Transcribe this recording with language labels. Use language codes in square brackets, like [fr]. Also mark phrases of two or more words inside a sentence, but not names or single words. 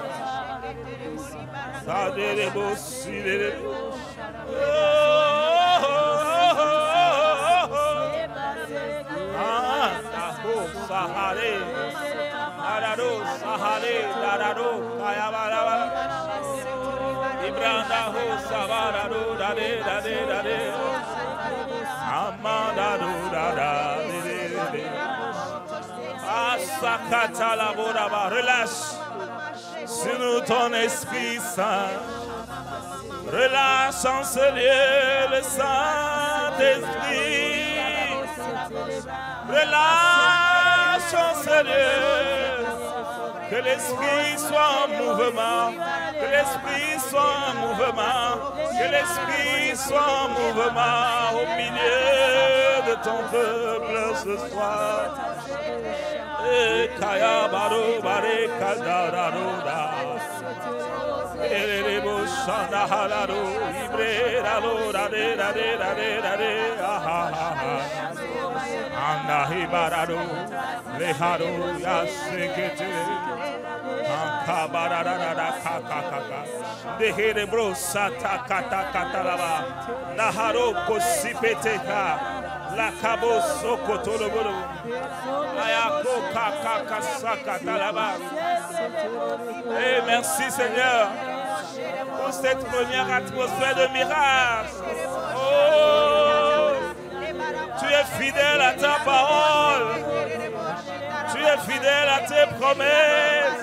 [fr] Sadere bosire. Ah, taho sahare. Arado sahare, darado kaya baraba. Ibranda ho sabarado dade dade dade. Amanda do dada de. Asakata la boraba, relâche. Sur nous ton Esprit Saint, relâche en ce lieu le Saint-Esprit, relâche en ce lieu, que l'Esprit soit en mouvement, que l'Esprit soit en mouvement, que l'Esprit soit en mouvement au milieu de ton peuple ce soir. Et Kaya Baro Bare Kadararoda. Erebo Shana Halaro, Ibre Ralo, Rade, Rade, Rade, Rade, Anahi Barado, Leharo, Yasekete, Ankabarada, Kakaka, the Herebro Sata Kata Katalaba, Naharo Kosipeteka, La Cabo Sokotolo, Ayako Kaka Sakatalaba. Et merci Seigneur pour cette première atmosphère de miracle. Oh, tu es fidèle à ta parole. Tu es fidèle à tes promesses.